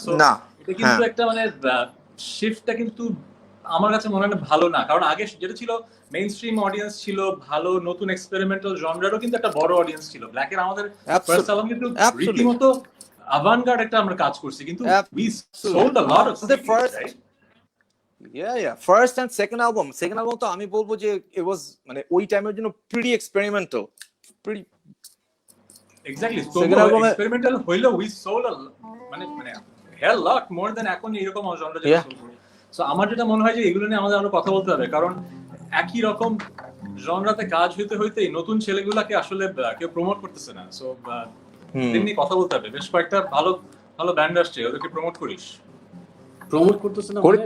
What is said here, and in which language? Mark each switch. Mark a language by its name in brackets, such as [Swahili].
[Bangla] So এটা কিন্তু একটা মানে শিফটটা কিন্তু আমার কাছে মনে হয় ভালো না। কারণ আগে যেটা ছিল মেইন স্ট্রিম অডিয়েন্স ছিল, ভালো নতুন এক্সপেরিমেন্টাল জনরারও কিন্তু একটা বড় অডিয়েন্স ছিল। ব্ল্যাকের আমাদের ফার্স্ট অ্যালবাম কিন্তু রীতিমতো আভানগার্ড একটা আমরা কাজ করছি, কিন্তু [English] we sold a lot of CDs, right? Yeah, first and second album [Bangla] তো আমি বলবো যে [English] it was মানে [Bangla] ওই টাইমের জন্য [English] pretty experimental, pretty Exactly. So experimental হইলো, we sold a মানে hell lot more than [Bangla] এখন এরকম জনরা যেটা চলছে। সো আমার যেটা মনে হয় যে এগুলো নিয়ে আমাদের আরো কথা বলতে হবে, কারণ একই রকম জনরাতে কাজ হইতে হইতেই নতুন ছেলেগুলাকে আসলে কেউ প্রমোট করতেছে না। সো এমনি কথা বলতে হবে। বেশ কয়েকটা ভালো ভালো ব্যান্ড আসছে, ওদেরকে প্রমোট করিস। প্রমোট করতেছে না